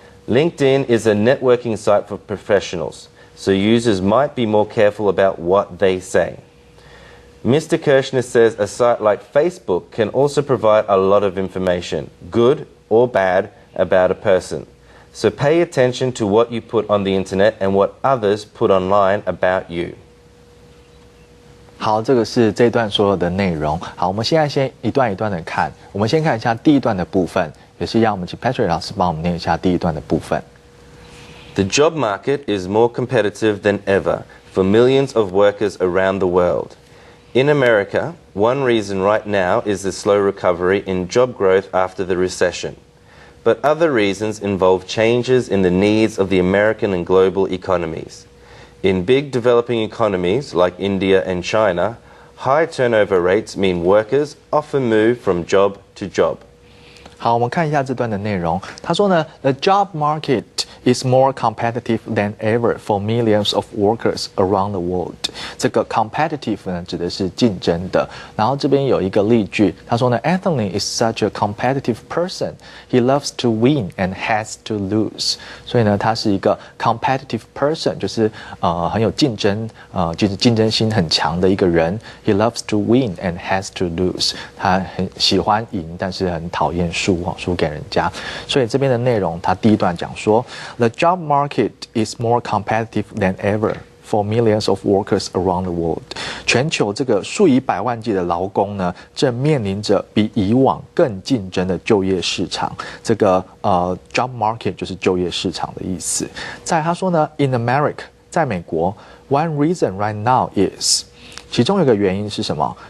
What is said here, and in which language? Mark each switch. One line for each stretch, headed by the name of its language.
English: LinkedIn is a networking site for professionals, so users might be more careful about what they say. Mr. Kirshner says a site like Facebook can also provide a lot of information, good or bad, about a person. So pay attention to what you put on the internet and what others put online about you.
Chinese: 好，这个是这段所有的内容。好，我们现在先一段一段的看。我们先看一下第一段的部分，也是让我们请 Patrick 老师帮我们念一下第一段的部分。
English: The job market is more competitive than ever for millions of workers around the world. In America, one reason right now is the slow recovery in job growth after the recession. But other reasons involve changes in the needs of the American and global economies. In big developing economies like India and China, high turnover rates mean workers often move from job to job.
Chinese: 好，我们看一下这段的内容。他说呢
English: ，The job market is more competitive than ever for millions of workers around the world。
Chinese: 这个 competitive 呢，指的是竞争的。然后这边有一个例句，他说呢 ，
English: Anthony is such a competitive person. He loves to win and has to lose。
Chinese: 所以呢，他是一个
English: competitive person，
Chinese: 就是很有竞争，就是竞争心很强的一个人。
English: He loves to win and has to lose。
Chinese: 他很喜欢赢，但是很讨厌输给人家。所以这边的内容，他第一段讲说
English: ，The job market is more competitive than ever for millions of workers around the world。
Chinese: 全球这个数以百万计的劳工呢，正面临着比以往更竞争的就业市场。这个job market 就是就业市场的意思。再他说呢 ，
English: In America，
Chinese: 在美国 ，
English: one reason right now is，
Chinese: 其中有一个原因是什么？